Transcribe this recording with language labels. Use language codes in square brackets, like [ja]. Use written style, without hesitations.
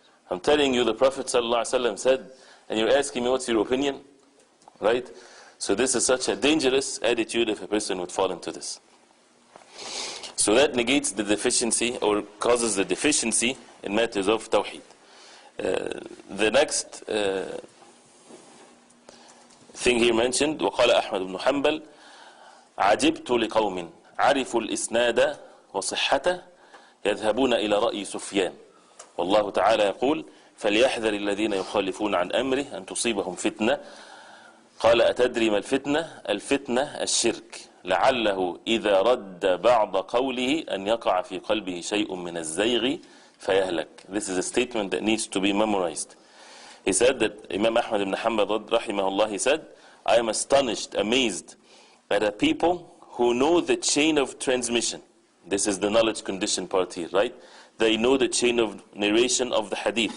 [en] I'm telling you the Prophet ﷺ said, and you're asking me what's your opinion? Right? So this is such a dangerous attitude if a person would fall into this. So that negates the deficiency or causes the deficiency in matters of Tawheed. The next thing here mentioned, [ar] وقال أحمد بن حنبل عجبت لقوم عرفوا الإسناد وصحته يذهبون إلى رأي سفيان والله تعالى يقول فليحذر الذين يخالفون عن أمره أن تصيبهم فتنة قال أتدري ما الفتنة؟ الفتنة الشرك لعله إذا رد بعض قوله أن يقع في قلبه شيء من الزيغ فيهلك. [en] This is a statement that needs to be memorized. He said that Imam Ahmad ibn Hanbal rahimahullah, he said, I am astonished, amazed at a people who know the chain of transmission. This is the knowledge condition part here, right? They know the chain of narration of the hadith.